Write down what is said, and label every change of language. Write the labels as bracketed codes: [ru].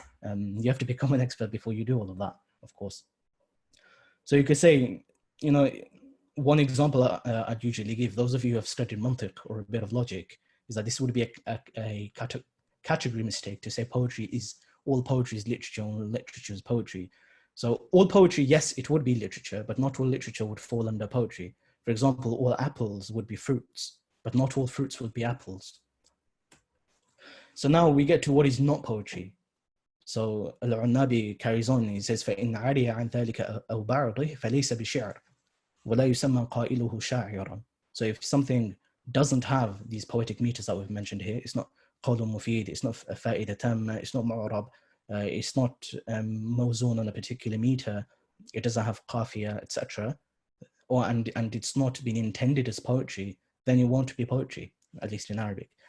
[en] You have to become an expert before you do all of that, of course. So you could say, one example I'd usually give, those of you who have studied mantiq or a bit of logic, is that this would be a category mistake to say all poetry is literature, all literature is poetry. So all poetry, yes, it would be literature, but not all literature would fall under poetry. For example, all apples would be fruits, but not all fruits would be apples. So now we get to what is not poetry. So al-Unnabi carries on, he says, [ar] فَإِنْ عَرِيَ عَنْ ذَلِكَ أَوْ بَعْضِهِ فَلَيْسَ بِشِعْرٍ وَلَا يُسَمَّى قَائِلُهُ شَاعِرًا. [en] So if something doesn't have these poetic meters that we've mentioned here, it's not [ar] قول مفيد, [en] it's not [ar] فائدة تامة, [en] it's not معرب, it's not موزون on a particular meter, it doesn't have قافية, etc., and it's not been intended as poetry, then it won't be poetry, at least in Arabic.